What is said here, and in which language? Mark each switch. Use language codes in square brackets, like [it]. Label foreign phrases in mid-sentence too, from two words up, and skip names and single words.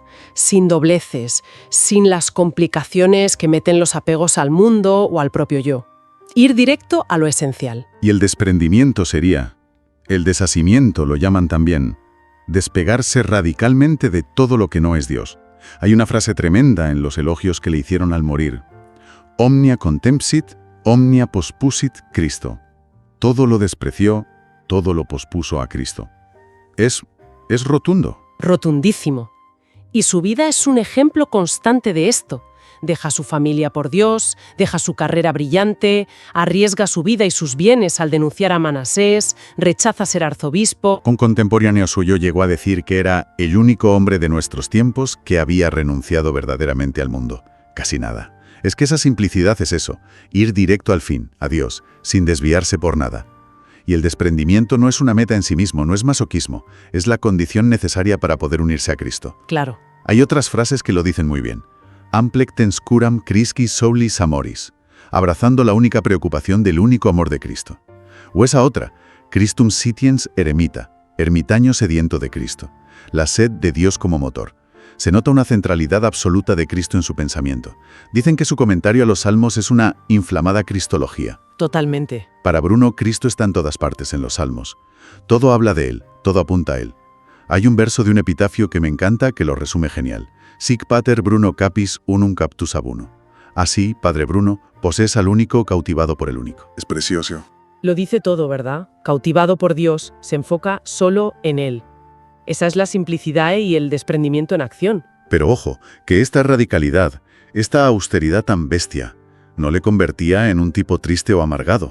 [es] Sin dobleces, sin las complicaciones que meten los apegos al mundo o al propio yo. Ir directo a lo esencial. Y el desprendimiento sería, el desasimiento lo llaman también, despegarse radicalmente de todo lo que no es Dios. Hay una frase tremenda en los elogios que le hicieron al morir. [la] Omnia contempsit, omnia pospusit Cristo. [es] Todo lo despreció, todo lo pospuso a Cristo. Es rotundo. Rotundísimo. Y su vida es un ejemplo constante de esto. Deja su familia por Dios, deja su carrera brillante, arriesga su vida y sus bienes al denunciar a Manasés, rechaza ser arzobispo. Un contemporáneo suyo llegó a decir que era el único hombre de nuestros tiempos que había renunciado verdaderamente al mundo. Casi nada. Es que esa simplicidad es eso, ir directo al fin, a Dios, sin desviarse por nada. Y el desprendimiento no es una meta en sí mismo, no es masoquismo, es la condición necesaria para poder unirse a Cristo. Claro. Hay otras frases que lo dicen muy bien. [la] Amplectens curam Christi solis amoris, [es] abrazando la única preocupación del único amor de Cristo. O esa otra, [la] Christum sitiens eremita, [es] ermitaño sediento de Cristo, la sed de Dios como motor. Se nota una centralidad absoluta de Cristo en su pensamiento. Dicen que su comentario a los salmos es una inflamada cristología. Totalmente. Para Bruno, Cristo está en todas partes en los salmos. Todo habla de Él, todo apunta a Él. Hay un verso de un epitafio que me encanta que lo resume genial. [la] Sic pater Bruno capis unum captus abuno. [es] Así, Padre Bruno, posees al único cautivado por el único. Es precioso. Lo dice todo, ¿verdad? Cautivado por Dios, se enfoca solo en Él. Esa es la simplicidad y el desprendimiento en acción. Pero ojo, que esta radicalidad, esta austeridad tan bestia, no le convertía en un tipo triste o amargado.